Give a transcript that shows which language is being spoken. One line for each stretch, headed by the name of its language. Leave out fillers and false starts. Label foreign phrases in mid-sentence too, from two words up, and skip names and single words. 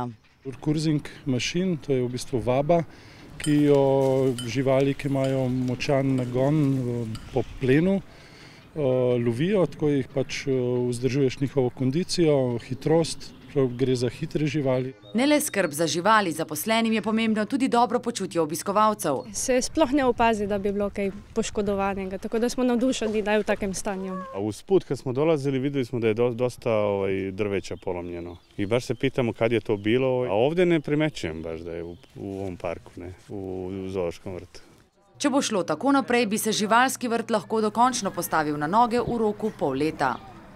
Slovenian: Kurzing mašin, to je v bistvu vaba, ki jo živali, ki imajo močan nagon po plenu, lovijo, tako jih pač vzdržuješ njihovo kondicijo, hitrost, gre za hitre živali. Ne le skrb za živali, zaposlenim je pomembno tudi dobro počutje obiskovalcev. Se sploh ne opazi, da bi bilo kaj poškodovanega, tako da smo navdušeni, da je v takem stanju.
Serbian: A usput, kad smo dolazili, videli smo da je dosta drveća polomljeno. I baš se pitamo kad je to bilo, a ovdje ne primećujem baš da je u ovom parku, ne, u zoološkom vrtu.
Slovenian: Če bo šlo tako naprej, bi se živalski vrt lahko dokončno postavil na noge v roku pol leta.